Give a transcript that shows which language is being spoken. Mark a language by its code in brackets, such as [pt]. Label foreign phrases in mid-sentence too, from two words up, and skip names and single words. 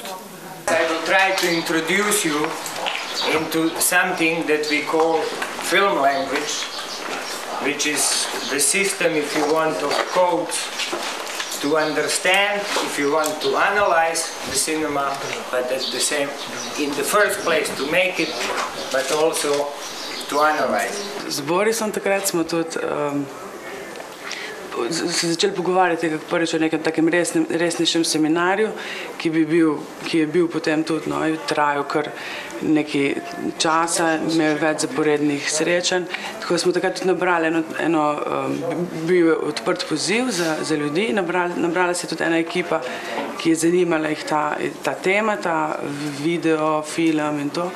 [en] I will try to introduce you into something that we call film language, which is the system, if you want, of codes to understand, if you want to analyze the cinema, but at the same, in the first place to make it, but also to analyze. [sl] Z Borisom takrat smo tudi se začeli pogovarjati prvič o nekem takem resnejšem seminarju, ki je bil potem tudi, trajal kar nekaj časa, imel več zaporednih srečanj. Tako smo takrat tudi nabrali bil je odprt poziv za ljudi, nabrala se je tudi ena ekipa, ki je zanimala jih ta tema, ta video, film in to.